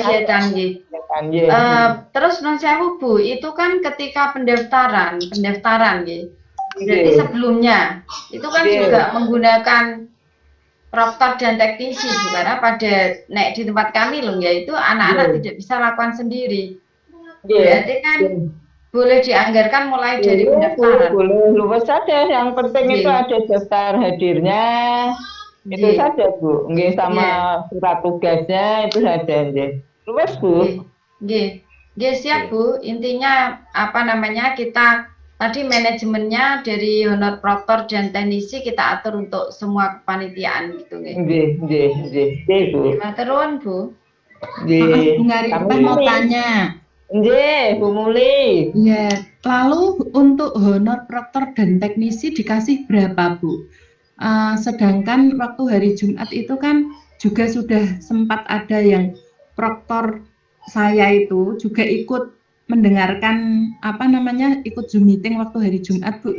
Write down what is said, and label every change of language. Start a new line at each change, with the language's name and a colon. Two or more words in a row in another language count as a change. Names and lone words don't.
Indonesian: kegiatan terus non sewu Bu, itu kan ketika pendaftaran berarti sebelumnya itu kan juga menggunakan proktor dan teknisi Bu, karena pada di tempat kami loh ya itu anak-anak tidak bisa lakukan sendiri. Berarti kan boleh dianggarkan mulai dari pendaftaran. Boleh, luwes saja. Yang penting itu ada daftar hadirnya, itu saja Bu. Nggih, sama surat tugasnya itu saja nggih. Luwes Bu. Nggih, siap Bu. Intinya kita tadi manajemennya dari honor proktor dan teknisi kita atur untuk semua kepanitiaan gitu nggih.
Javanese: Nggih Bu. Matur nuwun Bu. Nggih.
Indonesian: Bung Haripa mau tanya.
Javanese: Nggih, Bu Muli.
Indonesian: Ya, lalu untuk honor proktor dan teknisi dikasih berapa Bu? Sedangkan waktu hari Jumat itu kan juga sudah sempat ada yang proktor saya itu juga ikut mendengarkan ikut Zoom meeting waktu hari Jumat Bu.